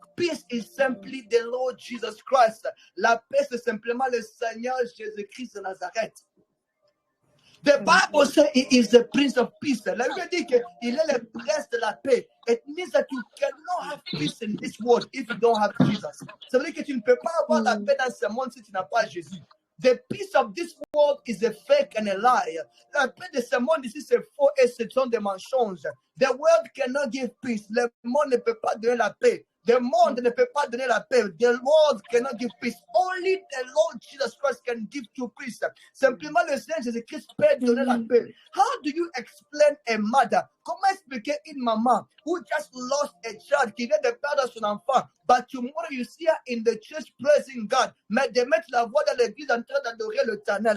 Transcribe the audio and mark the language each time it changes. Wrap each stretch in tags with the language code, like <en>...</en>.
<en>Peace is simply the Lord Jesus Christ.</en> <fr>La paix, c'est simplement le Seigneur Jésus-Christ de Nazareth.</fr> <en>The Bible says he is the Prince of Peace.</en> <fr>La Bible dit qu'il est le prince de la paix.</fr> <en>It means that you cannot have peace in this world if you don't have Jesus.</en> <fr>Ça veut dire que tu ne peux pas avoir la paix dans ce monde si tu n'as pas Jésus.</fr> <en>The peace of this world is a fake and a lie.</en> <fr>La paix de ce monde ici, c'est faux et ce sont des mensonges.</fr> <en>The world cannot give peace.</en> <fr>Le monde ne peut pas donner la paix. The monde ne peut pas donner la paix.</fr> <en>The world cannot give peace. Only the Lord Jesus Christ can give you peace.</en> <fr>Simplement le Seigneur Jésus-Christ peut donner la paix.</fr> <en>How do you explain a mother?</en> <fr>Comment expliquer une maman</fr> <en>who just lost a child,</en> <fr>qui vient de perdre son enfant,</fr> <en>but tomorrow you see her in the church praising God,</en> <fr>mais de mettre la voix dans l'église en train d'adorer l'Éternel?</fr>